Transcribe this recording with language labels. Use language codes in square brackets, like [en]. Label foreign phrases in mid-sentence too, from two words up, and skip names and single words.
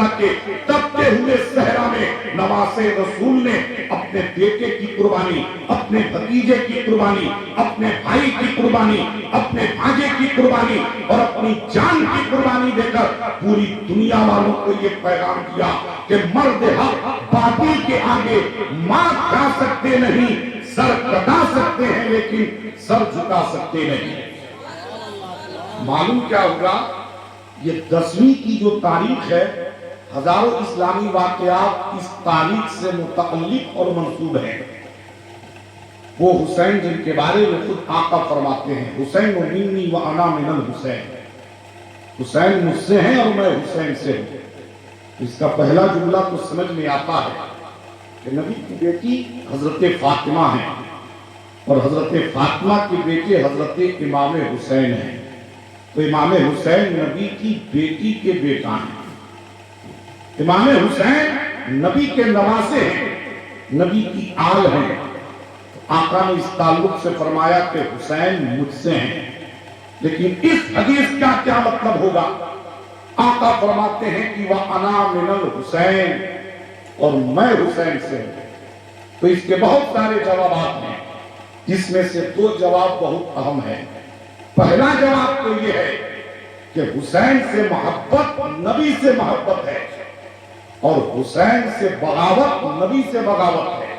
[ur] کے تپتے ہوئے صحرا میں نواسے رسول نے اپنے بیٹے کی قربانی، اپنے بھتیجے کی قربانی، اپنے بھائی کی قربانی، اپنے بھانجے کی قربانی اور اپنی جان کی قربانی دے کر پوری دنیا والوں کو یہ پیغام دیا کہ مرد حق باطل کے آگے مات کھا سکتے نہیں، سر کٹا سکتے ہیں لیکن سر جھکا سکتے نہیں۔ معلوم کیا ہوگا؟ یہ 10ویں کی جو تاریخ ہے، ہزاروں اسلامی واقعات اس تاریخ سے متعلق اور منسوب ہیں۔ وہ حسین جن کے بارے میں خود آقا فرماتے ہیں حسین [ar] منی و انا من الحسین، [ur] حسین مجھ سے ہیں اور میں حسین سے ہوں۔ اس کا پہلا جملہ تو سمجھ میں آتا ہے کہ نبی کی بیٹی حضرت فاطمہ ہیں اور حضرت فاطمہ کے بیٹے حضرت امام حسین ہیں، تو امام حسین نبی کی بیٹی کے بیٹا ہیں، امام حسین نبی کے نواسے ہیں، نبی کی آل ہیں۔ آقا نے اس تعلق سے فرمایا کہ حسین مجھ سے ہیں، لیکن اس حدیث کا کیا مطلب ہوگا؟ آقا فرماتے ہیں کہ [ar] وَأَنَا مِنَ الْحُسَيْنِ، [ur] اور میں حسین سے ہوں۔ تو اس کے بہت سارے جوابات ہیں، جس میں سے 2 جواب بہت اہم ہیں۔ پہلا جواب تو یہ ہے کہ حسین سے محبت نبی سے محبت ہے، اور حسین سے بغاوت نبی سے بغاوت ہے۔